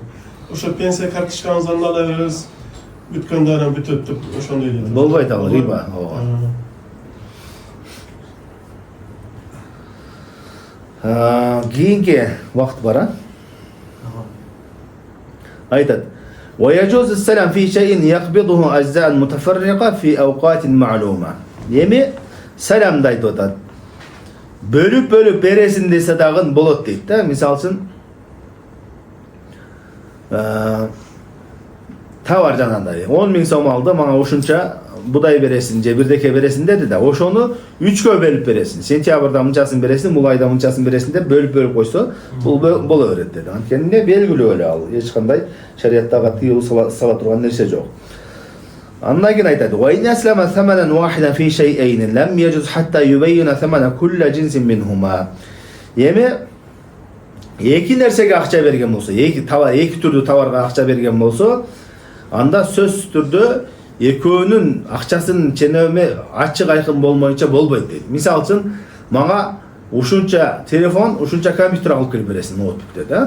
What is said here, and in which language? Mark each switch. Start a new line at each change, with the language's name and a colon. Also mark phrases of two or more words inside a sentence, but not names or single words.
Kyrgyz: Ошо пенсия карточкаңыздан ала беребиз. Бүткөндөрүн бүтөт деп ошондой дейт. Болбойт ал риба. Кийинки вакыт бар, а? Айтат.
Arabic: ويجوز السلام في شيء يقبضه أجزاء متفرقة في أوقات معلومة.
Kyrgyz: Эми саламды айтып атат. Бөлүп бересин десе дагы болот дейт да. Мисалы үчүн товар жанагындай 10 000 сом алды, мага ушунча будай бересин же бирдеке бересин деди да, ошону 3кө бөлүп бересин. Сентябрда мынчасын бересин, мул айда мынчасын бересин деп бөлүп койсо, бул боло берет деди. Анткени белгилүү эле ал, эч кандай шариаттагы тыюу сала турган нерсе жок. Андан кийин айтат:
Arabic: "وإن أسلم ثمنا واحدا في شيئين لم يجز حتى يبين ثمن كل جنس منهما."
Kyrgyz: Эми эки нерсеге акча берген болсо, эки түрдүү товарга акча берген болсо, анда сөзсүз түрдө экөөнүн акчасынын ченеми ачык айкын болмойча болбойт дейт. Мисалы үчүн, мага ушунча телефон, ушунча компьютер алып келип бересиң, ноутбук деди, а?